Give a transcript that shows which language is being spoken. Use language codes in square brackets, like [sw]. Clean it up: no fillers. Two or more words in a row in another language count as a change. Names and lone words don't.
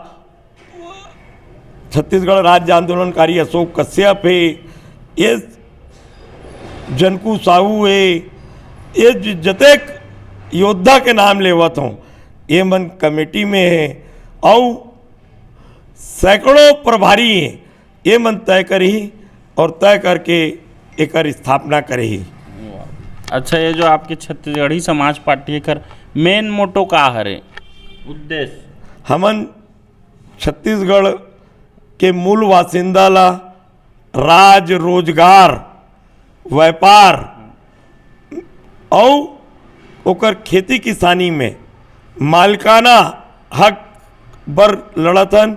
[hne] छत्तीसगढ़ राज्य आंदोलनकारी अशोक कश्यप है, ये जनकू साहू है, ये जतेक योद्धा के नाम लेवत हूँ, ये मन कमेटी में है और सैकड़ों प्रभारी हैं, ये मन तय करी और तय करके एक स्थापना करी। अच्छा, ये जो आपके छत्तीसगढ़ी समाज पार्टी कर मेन मोटो का हरे उद्देश्य? हमन छत्तीसगढ़ के मूल बासिंदा ला राज रोजगार व्यापार और ओकर खेती किसानी में मालिकाना हक बर लड़तन।